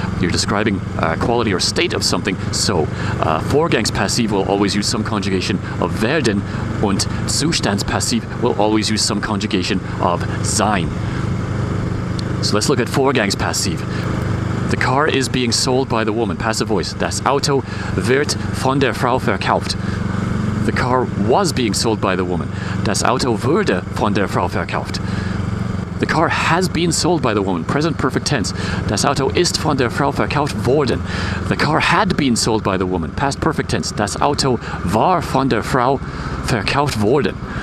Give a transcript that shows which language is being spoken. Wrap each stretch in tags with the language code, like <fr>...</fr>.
<en>You're describing quality or state of something, so Vorgangspassiv will always use some conjugation of werden, und Zustandspassiv will always use some conjugation of sein. So let's look at Vorgangspassiv. The car is being sold by the woman, passive voice.</en> <de>Das Auto wird von der Frau verkauft.</de> <en>The car was being sold by the woman.</en> <de>Das Auto wurde von der Frau verkauft.</de> <en>The car has been sold by the woman, present perfect tense.</en> <de>Das Auto ist von der Frau verkauft worden.</de> <en>The car had been sold by the woman, past perfect tense.</en> <de>Das Auto war von der Frau verkauft worden.</de>